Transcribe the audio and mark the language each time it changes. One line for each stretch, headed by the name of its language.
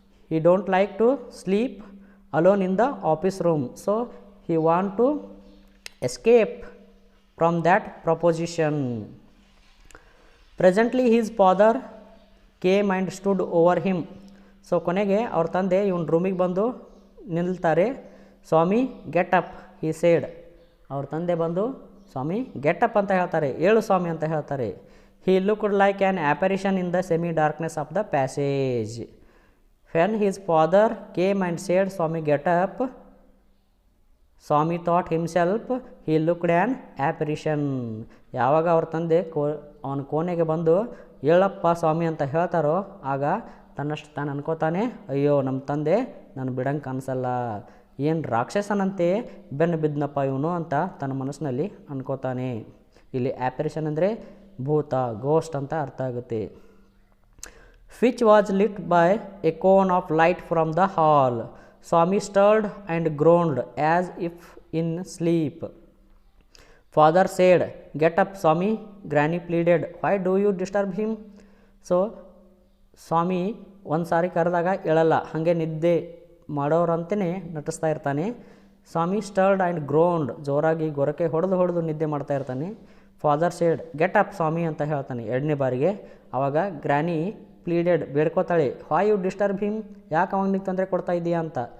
English: He don't like to sleep alone in the office room, so he want to escape from that proposition. Presently his father came and stood over him.
Kannada: So ಕೊನೆಗೆ ಅವ್ರ ತಂದೆ ಇವನ ರೂಮಿಗೆ ಬಂದು ನಿಲ್ತಾರೆ. ಸ್ವಾಮಿ
English: Get up he said.
Kannada: ಅವ್ರ ತಂದೆ ಬಂದು ಸ್ವಾಮಿ
English: get up
Kannada: ಅಂತ ಹೇಳ್ತಾರೆ, ಏಳು ಸ್ವಾಮಿ ಅಂತ ಹೇಳ್ತಾರೆ.
English: He looked like an apparition in the semi darkness of the passage. When his father came and said, Swami get up, Swami thought himself he looked an apparition.
Kannada: ಯಾವಾಗ ಅವ್ರ ತಂದೆ ಅವನ ಕೋಣೆಗೆ ಬಂದು ಹೇಳಪ್ಪ ಸ್ವಾಮಿ ಅಂತ ಹೇಳ್ತಾರೋ ಆಗ ತನ್ನಷ್ಟು ತಾನು ಅನ್ಕೋತಾನೆ, ಅಯ್ಯೋ ನಮ್ಮ ತಂದೆ ನಾನು ಬಿಡಂಗೆ ಕಾಣಿಸಲ್ಲ, ಏನು ರಾಕ್ಷಸನಂತೆ ಬೆನ್ನು ಬಿದ್ದನಪ್ಪ ಇವನು ಅಂತ ತನ್ನ ಮನಸ್ಸಿನಲ್ಲಿ ಅನ್ಕೋತಾನೆ. ಇಲ್ಲಿ ಆ್ಯಪರೇಷನ್ ಅಂದರೆ ಭೂತ, ಗೋಸ್ಟ್ ಅಂತ ಅರ್ಥ ಆಗುತ್ತೆ.
English: Which was lit by a cone of light from the hall. Swami stirred and groaned as if in sleep. Father said, get up Swami. Granny pleaded, why do you disturb him?
Kannada: So ಸ್ವಾಮಿ ಒಂದು ಸಾರಿ ಕರೆದಾಗ ಹೇಳಲ್ಲ, ಹಾಗೆ ನಿದ್ದೆ ಮಾಡೋರಂತೆಯೇ ನಟಿಸ್ತಾ ಇರ್ತಾನೆ. ಸ್ವಾಮಿ
English: stirred and groaned,
Kannada: ಜೋರಾಗಿ ಗೊರಕೆ ಹೊಡೆದು ನಿದ್ದೆ ಮಾಡ್ತಾ ಇರ್ತಾನೆ.
English: father said get up
Kannada: ಸ್ವಾಮಿ ಅಂತ ಹೇಳ್ತಾನೆ ಎರಡನೇ ಬಾರಿಗೆ. ಆವಾಗ
English: granny pleaded,
Kannada: ಬೇಡ್ಕೋತಾಳೆ,
English: why you disturb him,
Kannada: ಯಾಕೆ ಅವನಿಗೆ ತೊಂದರೆ ಕೊಡ್ತಾ ಇದೆಯಾ ಅಂತ.